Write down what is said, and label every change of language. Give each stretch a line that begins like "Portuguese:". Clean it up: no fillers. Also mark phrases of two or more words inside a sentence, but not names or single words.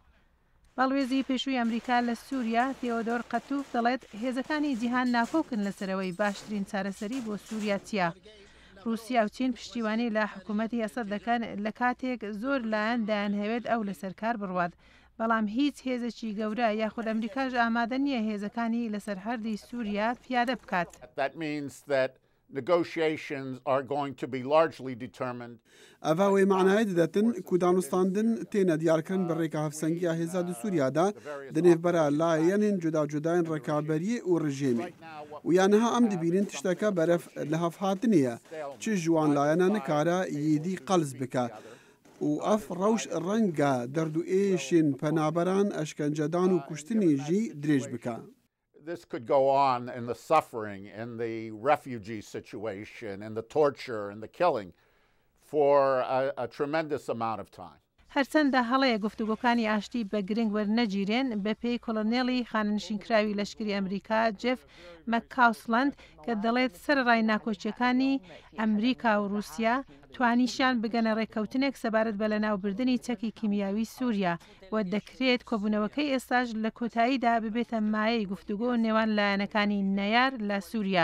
Central Kurdish: بەڵێزی پێشووی ئەمریکا لە سووریا تێۆدۆر قەتوف دەڵێت هێزەکانی جیهان ناکۆکن لەسەرەوەی باشترین چارەسەری بۆ سووریا چییە. رووسیا و چین پشتیوانی لە حکوومەتی ئەسەد دەکەن لە کاتێک زۆر لایەن دایانهەوێت ئەو لەسەر کار بڕوات بەڵام هیچ هێزێکی گەورە یاخود ئەمریکاش ئامادە نییە هێزەکانی لەسەر هەردی سووریا پیادە بکات.
English: Negotiations are going to be largely determined.
Kurdish: ئەڤاوەی معنای دەدەتن کو دانوستاندن تێنە دیارکردن بە ڕێکە هەفسەنگیا هێزاد سووریادا دنێڤبەرە لایەنین جودا جودایان ڕێکابەریە و ڕژێمی و یانەها ئەم دەبینین تشتەکە بەرەف لە هەفهاتنیە چ ژوان لایەنە نکارە ییدی قەلز بکە و ئەف ڕەوش ڕەنگە دەردوئێشین پەنابەران ئەشکەنجەدان و کوشتنی ژی درێژ بکە.
English: This could go on in the suffering, in the refugee situation, in the torture, and the killing for a tremendous amount of time.
Central Kurdish: هەرچەندە هەڵەیە گفتوگۆکانی ئاشتی بە گرنگ وەرنەگیرێن بە پێی کۆلۆنێڵی خاننشینکراوی لەشکری ئەمریکا جێف مەککاوسڵند کە دەڵێت سەرڕای ناکۆچیەکانی ئەمریکا و رووسیا توانیشیان بگەنە ڕێککەوتنێک سەبارەت بە لەناوبردننی چەکی کیمیاوی سووریا و دەکرێت کۆبوونەوەکەی ئێستاش لە کۆتاییدا ببێتە مایەی گفتوگۆ نێوان لایەنەکانی نەیار لە سووریا.